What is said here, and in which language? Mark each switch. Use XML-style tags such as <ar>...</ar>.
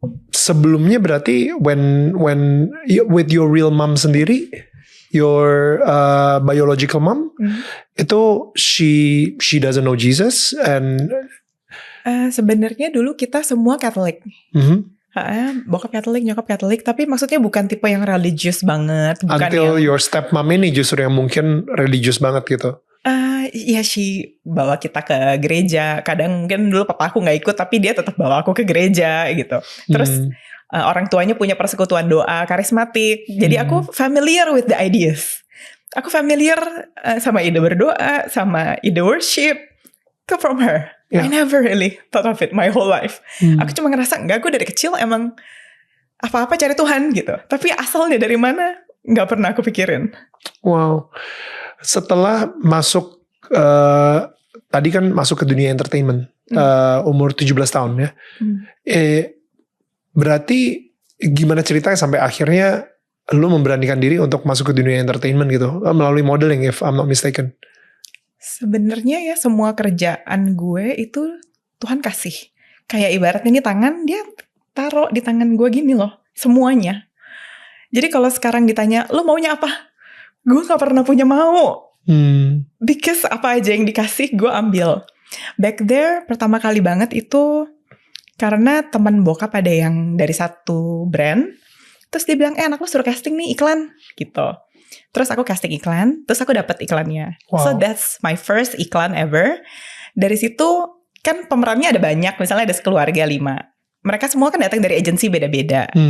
<id>Sebelumnya berarti</id> <en>when with your real mom</en> <id>sendiri,</id> <en>your biological mom, itu she doesn't know Jesus and</en> <id>sebenarnya dulu kita semua Katolik. Bokap Katolik, nyokap Katolik, tapi maksudnya bukan tipe yang religius banget. Bukan</id> <en>until your stepmom</en> <id>ini justru yang mungkin religius banget gitu. Iya</id> <en>she</en> <id>bawa kita ke gereja. Kadang mungkin dulu papa aku gak ikut, tapi dia tetap bawa aku ke gereja gitu. Terus orang tuanya punya persekutuan doa karismatik. Jadi aku familiar</id> <en>with the ideas.</en> <id>Aku familiar sama ide berdoa, sama ide worship. Itu</id> <en>from her.</en> <id>Yeah.</id> <en>I never really thought of it my whole life.</en> <id>Aku cuma ngerasa enggak, gue dari kecil emang apa-apa cari Tuhan gitu. Tapi asalnya dari mana gak pernah aku pikirin. Wow. Setelah masuk tadi kan masuk ke dunia entertainment umur 17 tahun ya. Berarti gimana ceritanya sampai akhirnya lu memberanikan diri untuk masuk ke dunia entertainment gitu melalui modeling</id> <en>if I'm not mistaken?</en> <id>Sebenarnya ya semua kerjaan gue itu Tuhan kasih. Kayak ibaratnya ini tangan dia taruh di tangan gue gini loh. Semuanya. Jadi kalau sekarang ditanya lu maunya apa? Gue gak pernah punya mau.</id> <en>Because</en> <id>apa aja yang dikasih gue ambil.</id> <en>Back there</en> <id>pertama kali banget itu karena teman bokap ada yang dari satu brand. Terus dia bilang anak lu suruh casting nih iklan gitu. Terus aku casting iklan, terus aku dapet iklannya. Wow.</id> <en>So that's my first iklan ever.</en> <id>Dari situ kan pemerannya ada banyak, misalnya ada sekeluarga 5. Mereka semua kan datang dari agensi beda-beda.</id>